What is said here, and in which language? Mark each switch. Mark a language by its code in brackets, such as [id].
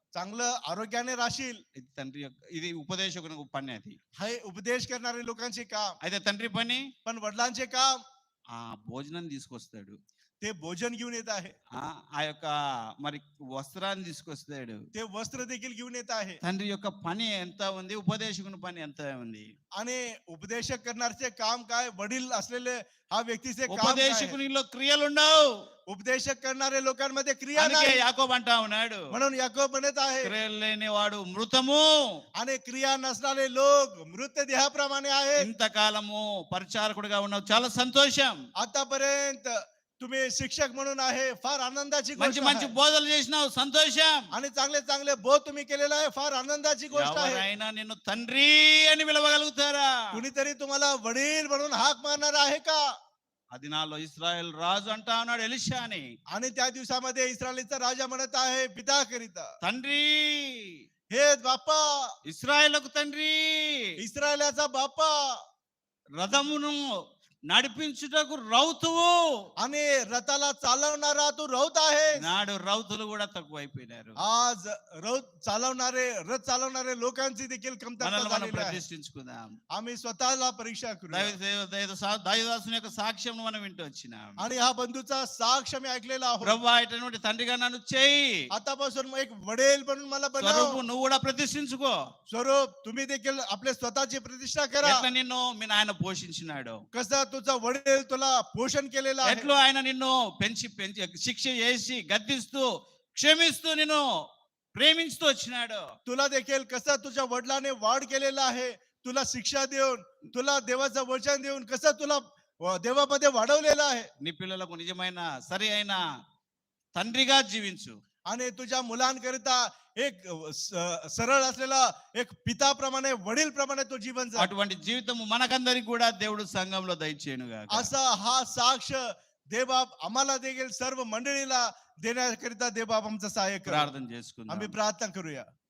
[mr] चांगलं आरोग्याने राहशील. [te] ఇది తండ్రి యొక్క, ఇది ఉపదేశకుని పని. అది [mr] हे उपदेश करणारे लोकांचे काम. [te] అయితే తండ్రి పని [mr] पण वडिलांचे काम [te] ఆ భోజనం తీసుకొస్తాడు, [mr] ते भोजन घेऊन येत आहे, [te] ఆ యొక్క మరి వస్త్రాన్ని తీసుకొస్తాడు. [mr] ते वस्त्र देखील घेऊन येत आहे. [te] తండ్రి యొక్క పని ఎంత ఉంది, ఉపదేశకుని పని ఎంత ఉంది? [mr] आणि उपदेशक करणारे काम काय, वडील असलेले हा व्यक्तीचे काम काय आहे? [te] ఉపదేశకునిలో క్రియలు ఉండవు. [mr] उपदेशक करणारे लोकांमध्ये क्रिया [te] అందుకే [mr] नाही. [te] యాకోబు అంటా ఉన్నాడు, [mr] म्हणून याकोब म्हणत आहे, [te] క్రియలు లేనివాడు మృతము. [mr] आणि क्रिया नसणारे लोक मृत देहाप्रमाणे आहेत. [te] ఇంతకాలము పరిచారకుడిగా ఉన్నావు, చాలా సంతోషం. [mr] आतापर्यंत तुम्ही शिक्षक म्हणून आहे, फार आनंदाची गोष्ट [te] మంచి మంచి [mr] आहे. [te] బోధలు చేసినావు, సంతోషం. [mr] आणि चांगले चांगले बोध तुम्ही केलेला आहे, फार आनंदाची गोष्ट आहे. [te] ఎవరైనా నిన్ను తండ్రి అని పిలవగలుగుతారా? [mr] कुणीतरी तुम्हाला वडील म्हणून हाक मारणार आहे का? [te] ఆ దినాల్లో ఇస్రాయేల్ రాజు అంటా ఉన్నాడు ఎలీషాని, [mr] आणि त्या दिवसामध्ये इस्रायलीचा राजा म्हणत आहे पिता करिता, [te] తండ్రి, [mr] हे बाप्पा, [te] ఇస్రాయేలుకు తండ్రి, [mr] इस्रायलाचा बाप्पा, [te] రథమును నడిపించుటకు రౌతువు. [mr] आणि रथाला चालवणारा तू रौत आहे. [te] నాడు రౌతులు కూడా తక్కువైపోయినారు. [mr] आज रथ चालवणारे लोकांची देखील कमतरता [te] మనల్ని మనం [mr] झालेली आहे. [te] ప్రతిష్ఠించుకుందాం. [mr] आम्ही स्वतःला परीक्षा करू. [te] దాయుదాసుని యొక్క సాక్ష్యం మనం వింటూ వచ్చినాం. [mr] आणि हा बंधूचा साक्ष मी ऐकलेला आहोत. [te] ప్రభువా, ఇటువంటి తండ్రిగా నన్ను చేయి, [mr] आतापासून एक वडील म्हणून मला [te] స్వరూపు [mr] बनव. [te] నువ్వు కూడా ప్రతిష్ఠించుకో. [mr] स्वरूप तुम्ही देखील आपले स्वतःची प्रतिष्ठा करा. [te] ఎట్లా నిన్ను మీ నాయన పోషించినాడు, [mr] कसं तुझा वडील तुला पोषण केलेलं आहे, [te] ఎట్లు ఆయన నిన్ను పెంచి శిక్ష చేసి గద్దిస్తూ క్షమిస్తూ నిన్ను ప్రేమించుతూ వచ్చినాడు. [mr] तुला देखील कसं तुझ्या वडिलाने वाढ केलेला आहे, तुला शिक्षा देऊन, तुला देवाचं वचन देऊन कसं तुला देवामध्ये वाढवलेलं आहे. [te] నీ పిల్లలకు నిజమైన సరి అయిన తండ్రిగా జీవించు. [mr] आणि तुझ्या मुलांकरिता एक सरळ असलेला एक पिताप्रमाणे वडीलप्रमाणे तो जीवन जग. [te] అటువంటి జీవితము మనకందరికి కూడా దేవుడు సంఘంలో దయచేయను గాక. [mr] असा हा साक्ष देवबाप आम्हाला देखील सर्व मंडळीला देण्याकरिता देवबाप आमचं सहाय्य करा. [te] ప్రార్థన చేసుకుందాం. [mr] आम्ही प्रार्थना करूया.